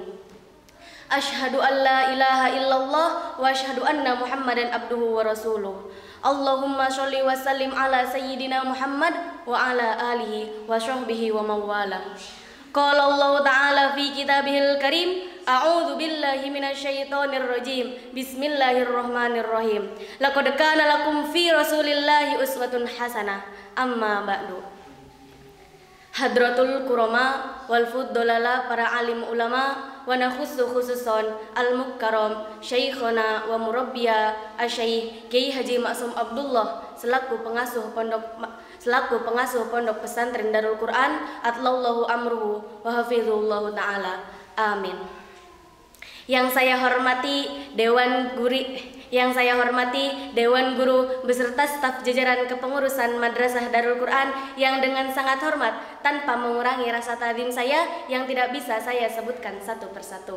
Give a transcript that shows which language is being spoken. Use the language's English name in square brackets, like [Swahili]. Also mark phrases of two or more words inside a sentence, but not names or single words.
[Arabic] أشهد أن لا إله إلا الله وأشهد أن محمدا عبده ورسوله. اللهم صل وسلم على سيدنا محمد وعلى آله وصحبه ومن والاه. قال الله تعالى في كتابه الكريم، أعوذ بالله من الشيطان الرجيم. بسم الله الرحمن الرحيم. لقد كان لكم في رسول الله أسوة حسنة. أما بعد. حضرة الكرماء والفضلاء, [Indonesian] para alim ulama, [Arabic] ونخص خصوصا المكرم شيخنا ومربينا الشيخ Kiai Haji Maksum Abdullah [Indonesian] selaku pengasuh pondok pesantren [Arabic] Darul Quran, أطال الله عمره وحفظه الله تعالى. Amin. [Indonesian] Yang saya hormati Dewan Guru beserta staf jajaran kepengurusan Madrasah Darul Quran yang dengan sangat hormat tanpa mengurangi rasa takdim saya yang tidak bisa saya sebutkan satu persatu.